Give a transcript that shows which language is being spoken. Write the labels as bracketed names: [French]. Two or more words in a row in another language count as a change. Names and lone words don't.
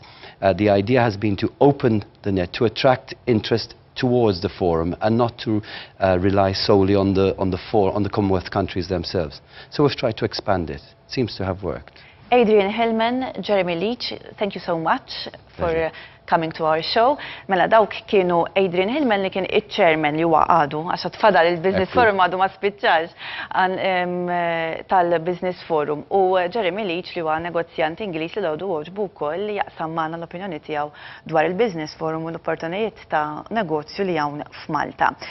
[English] The idea has been to open the net, to attract interest towards the forum and not to rely solely on the Commonwealth countries themselves. So we've tried to expand it. It seems to have worked. Adrian Hillman, Jeremy Leach, thank you so much for coming to our show. [Maltese] Mela dawk kienu Adrian Hillman li kien iċ-chairman li huwa għadu, għax tfadal il-Business Forum għadu ma spiċċax tal-Business Forum. U Jeremy Leach li huwa negozjant Ingliż li għadu għoġbu wkoll li jaqsam magħna l-opinjoni tiegħu dwar il-Business Forum u l-opportunijiet ta' negozju li hawn f'Malta.